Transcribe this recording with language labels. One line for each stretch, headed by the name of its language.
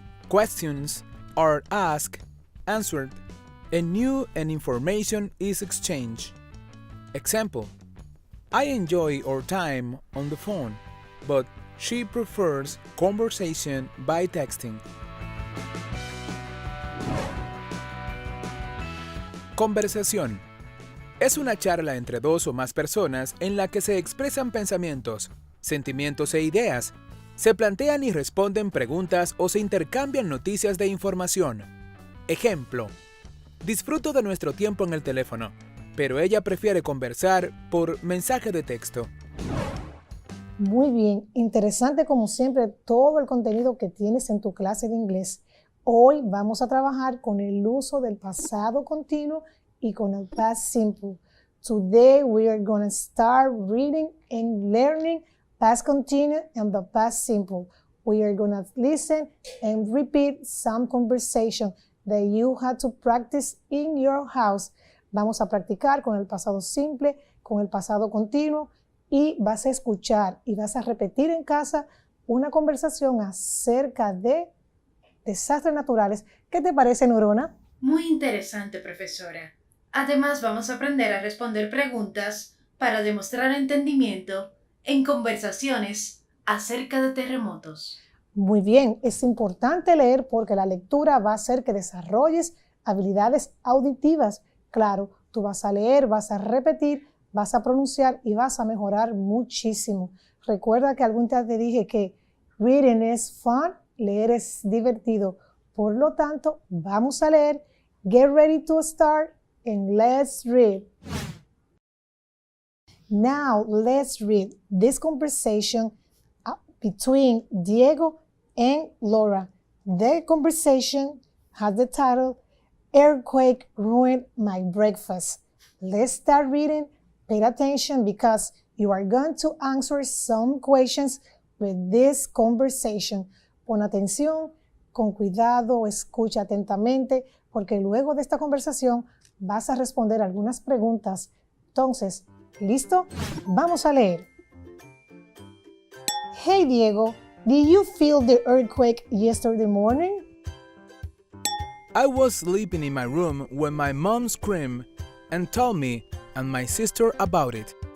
English: Questions are asked, answered, and new and information is exchanged. Example: I enjoy our time on the phone, but she prefers conversation by texting.
Spanish: Conversación es una charla entre 2 o más personas en la que se expresan pensamientos, sentimientos e ideas, se plantean y responden preguntas o se intercambian noticias de información. Ejemplo: disfruto de nuestro tiempo en el teléfono, pero ella prefiere conversar por mensaje de texto. Muy bien, interesante como siempre todo el contenido que tienes en tu clase de inglés. Hoy vamos a trabajar con el uso del pasado continuo y con el past simple.
English: Today we are going to start reading and learning past continuous and the past simple. We are going to listen and repeat some conversation that you had to practice in your house.
Spanish: Vamos a practicar con el pasado simple, con el pasado continuo y vas a escuchar y vas a repetir en casa una conversación acerca de desastres naturales. ¿Qué te parece, Neurona? Muy interesante, profesora. Además, vamos a aprender a responder preguntas para demostrar entendimiento en conversaciones acerca de terremotos. Muy bien, es importante leer porque la lectura va a hacer que desarrolles habilidades auditivas. Claro, tú vas a leer, vas a repetir, vas a pronunciar y vas a mejorar muchísimo. Recuerda que algún día te dije que reading es fun, leer es divertido. Por lo tanto, vamos a leer
English: Get ready to start and let's read. Now let's read this conversation between Diego and Laura. The conversation has the title, Earthquake Ruined My Breakfast. Let's start reading. Pay attention because you are going to answer some questions with this conversation.
Spanish: Pon atención, con cuidado, escucha atentamente, porque luego de esta conversación vas a responder algunas preguntas. Entonces, ¿listo? Vamos a leer.
English: Hey Diego, did you feel the earthquake yesterday morning? I was sleeping in my room when my mom screamed and told me and my sister about it.